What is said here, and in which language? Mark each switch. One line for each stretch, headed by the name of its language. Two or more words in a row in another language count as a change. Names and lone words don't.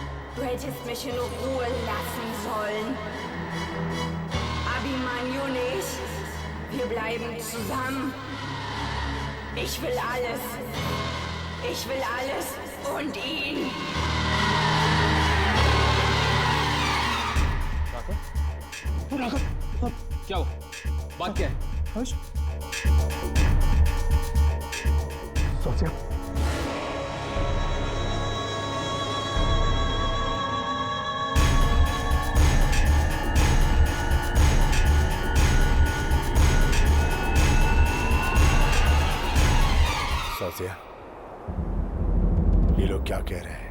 German: Du hättest mich in Ruhe lassen sollen. Abimanyu nicht. Wir bleiben zusammen. Ich will alles. Ich will alles und ihn.
Hindi: क्या हुआ? बात क्या है? सोचिए सोचिया, ये लोग क्या कह रहे हैं?